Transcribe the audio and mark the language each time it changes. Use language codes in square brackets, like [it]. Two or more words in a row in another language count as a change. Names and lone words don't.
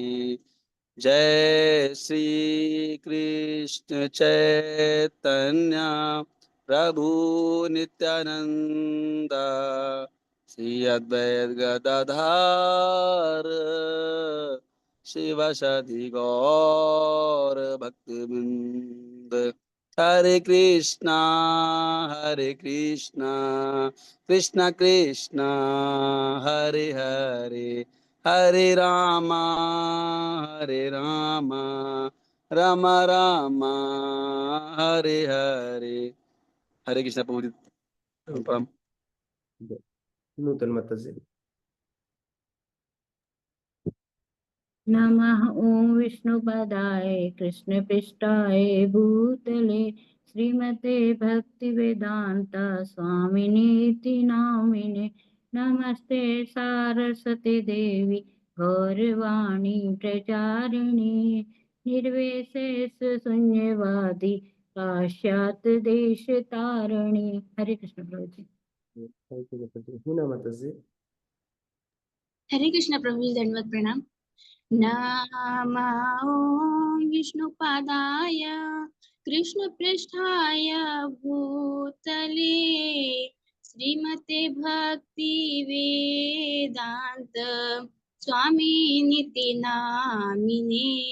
[sa] जय श्री कृष्ण चैतन्य प्रभु नित्यानंद श्री अद्वैत गदाधर शिवसदि गौर भक्तवृंद। हरे कृष्णा कृष्णा कृष्णा हरे हरे, हरे रामा राम राम हरे हरे। [hi] हरे कृष्णा प्रभु जी, प्रणाम। नूतन माता जी। [sa] नमः ॐ विष्णुपदाय कृष्णपृष्ठाय भूतले श्रीमते भक्तिवेदांत स्वामिनीति नामिने। नमस्ते सारस्वती देवी गौरवाणी प्रचारिणी निर्विशेष शून्यवादी पाश्चात देश तारिणी। [hi] हरे कृष्ण प्रभु जी। [en] thank you [hi] माता जी। हिना माता जी। हरे कृष्ण प्रभु जी, दंडवत प्रणाम। [sa] नमो विष्णुपादाय कृष्णपृष्ठाय भूतले श्रीमते भक्ति वेदांत स्वामिनिति नामिने।